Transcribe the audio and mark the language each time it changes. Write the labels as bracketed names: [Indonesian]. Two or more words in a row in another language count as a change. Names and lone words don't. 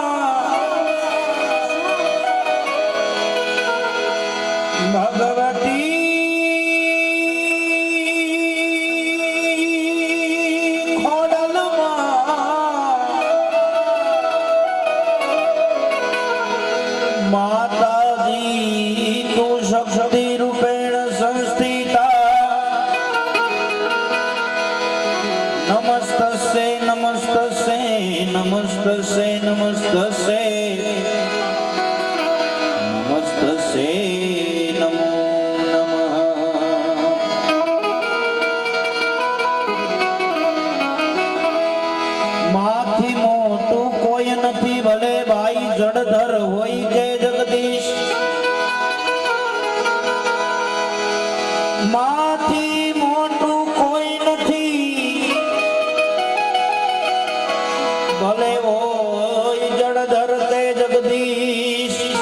[Sanskrit] भगवती शक्ति रूपेण संस्थिता नमस्तस्यै नमस्तस्यै नमस्तस्यै नमस्तस्यै नमस्तस्यै नमो नमः। [Gujarati] માથી મોટું કોઈ નહીં ભલે ભાઈ જડધર હોઈ જય જગદીશ માથી મોટું કોઈ નહીં ભલે વો જડધર તે જગદીશ